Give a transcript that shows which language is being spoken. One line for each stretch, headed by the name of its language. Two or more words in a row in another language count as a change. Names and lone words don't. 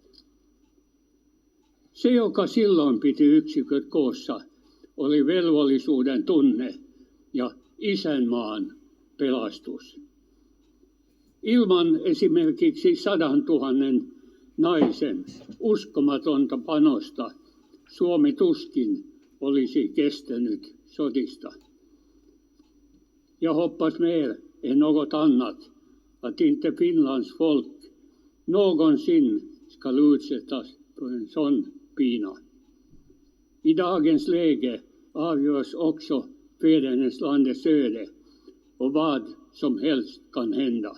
Finnish: Se, joka silloin piti yksiköt koossa, oli velvollisuuden tunne ja isänmaan pelastus. Ilman esimerkiksi 100 000 naisen uskomatonta panosta Suomi tuskin olisi kestänyt sodista.
Swedish: Jag hoppas mer än något annat att inte Finlands folk någonsin ska utsättas för en sån pina. I dagens läge avgörs också fäderneslandets öde och vad som helst kan hända.